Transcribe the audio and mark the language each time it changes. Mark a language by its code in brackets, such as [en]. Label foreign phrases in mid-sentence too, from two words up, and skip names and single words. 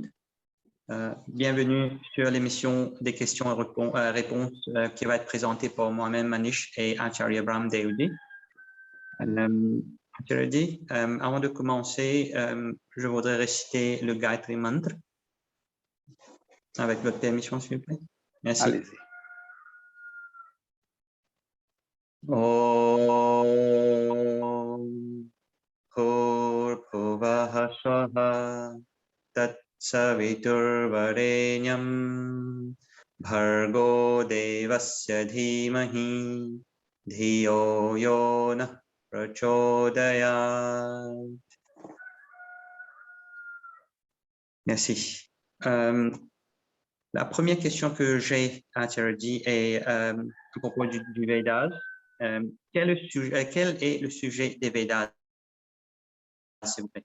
[fr] Bienvenue sur l'émission des questions et réponses qui va être présentée par moi-même, Manish, et Acharya Brahm Deudi. Acharya, avant de commencer, je voudrais réciter le Gayatri Mantra. Avec votre permission, s'il vous plaît. Merci. Allez-y. [sa] ॐ भूर्भुवः स्वाहा तत् सवितुर्वरेण्यं भर्गो देवस्य धीमहि धियो यो नः प्रचोदयात्. [fr] Merci. La première question que j'ai à Acharya est à propos du Vedas. Quel est le sujet des Vedas, s'il vous plaît?